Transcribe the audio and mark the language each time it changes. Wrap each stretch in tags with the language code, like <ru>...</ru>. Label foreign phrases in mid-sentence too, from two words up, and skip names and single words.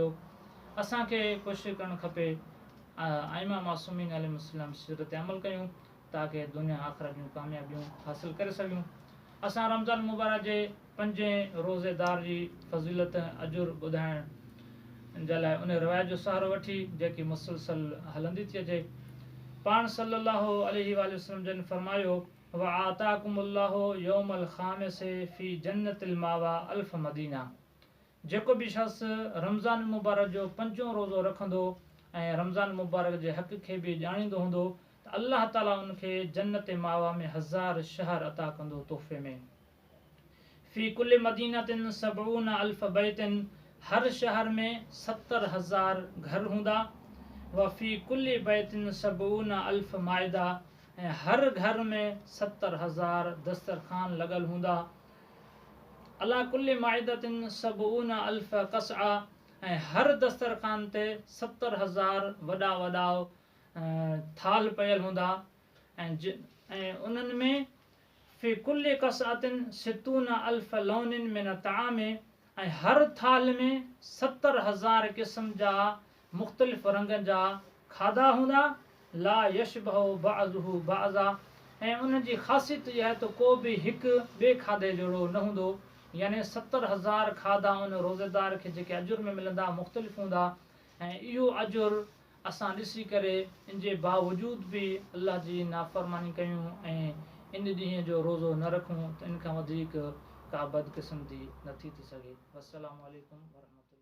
<sd>असांखे कोशिशि करणु खपे आइमा मासूमीन अलैहिमुस्सलाम सीरत अमल कयूं, ताकी दुनिया आख़िरत जूं कामयाबियूं हासिलु करे सघूं। असां रमज़ान मुबारक जे 5 रोज़ेदार जी फ़ज़ीलत अजुर ॿुधाइण जे लाइ उन रिवायत जो सहारो वठी, जेकी मुसलसल हलंदी थी अचे। पाण</sd> <ar>صلى الله عليه وسلم</ar> <sd>जन फरमायो,</sd> <ar>وآتاكم الله يوم الخامس في جنة المأوى ألف مدينة.</ar> <sd>जेको बि शख़्स रमज़ान मुबारक जो 5 रोज़ो रखंदो ऐं रमज़ान मुबारक जे हक़ खे बि ॼाणींदो हूंदो, त अल्लाह ताला उनखे जन्नत मावा में 1000 शहर अता कंदो तोहफ़े में।</sd> <ar>في كل مدينة سبعون ألف بيت.</ar> <sd>हर शहर में 70,000 घर हूंदा।</sd> <ar>وفي كل بيت سبعون ألف مائدة.</ar> <sd>ऐं हर घर में 70,000 दस्तरखान लॻल हूंदा।</sd> <ar>على كل مائدة سبعون ألف قصعة.</ar> <sd>ऐं हर दस्तरखान ते 70,000 वॾा वॾा थाल पयल हूंदा। ऐं उन्हनि में</sd> <ar>في كل قصعة ستون ألف لون من طعام.</ar> <sd>ऐं हर थाल में 70,000 क़िस्म जा मुख़्तलिफ़ रंगनि जा खाधा हूंदा।</sd> <ar>لا يشبه بعضه بعضا.</ar> <sd>ऐं उन्हनि जी ख़ासियत इहा आहे त को बि हिकु ॿिए खाधे जहिड़ो न हूंदो। यानी 70,000 खाधा उन रोज़ेदार खे जेके अजुर में मिलंदा मुख़्तलिफ़ हूंदा। ऐं इहो अजुर असां ॾिसी करे इन जे बावजूद बि अल्लाह जी नाफ़रमानी कयूं ऐं इन ॾींहं जो रोज़ो न रखूं, त इन खां वधीक का बदकिस्मती नथी थी सघे।</sd> <ar>السلام عليكم.</ar>